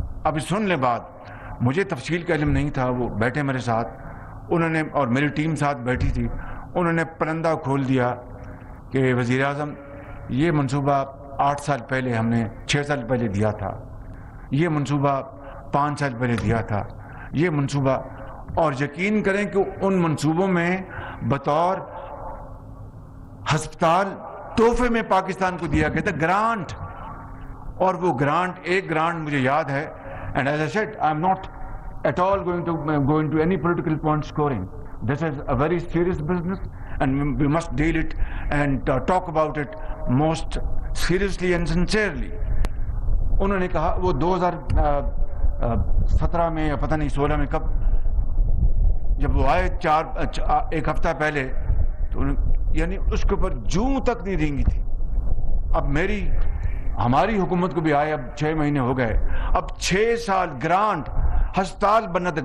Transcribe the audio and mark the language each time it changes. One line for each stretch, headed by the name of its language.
Urdu: ابھی سن لیں بات، مجھے تفصیل کا علم نہیں تھا. وہ بیٹھے میرے ساتھ، انہوں نے، اور میری ٹیم ساتھ بیٹھی تھی، انہوں نے پرندہ کھول دیا کہ وزیر اعظم یہ منصوبہ 8 سال پہلے ہم نے 6 سال پہلے دیا تھا، یہ منصوبہ 5 سال پہلے دیا تھا، یہ منصوبہ. اور یقین کریں کہ ان منصوبوں میں بطور ہسپتال تحفے میں پاکستان کو دیا گیا تھا گرانٹ. اور وہ گرانٹ، ایک گرانٹ مجھے یاد ہے،
English: and as I said, I'm not at all going to any political point scoring. This is a very serious business and we must deal it and talk about it most seriously and sincerely.
Urdu: انہوں نے کہا وہ 2017 میں یا پتہ نہیں 16 میں کب جب وہ آئے ایک ہفتہ پہلے، تو یعنی اس کے اوپر جوں تک نہیں رینگی تھی. اب ہماری حکومت کو بھی آئے اب 6 مہینے ہو گئے، اب 6 سال گرانٹ ہسپتال بننا تھا.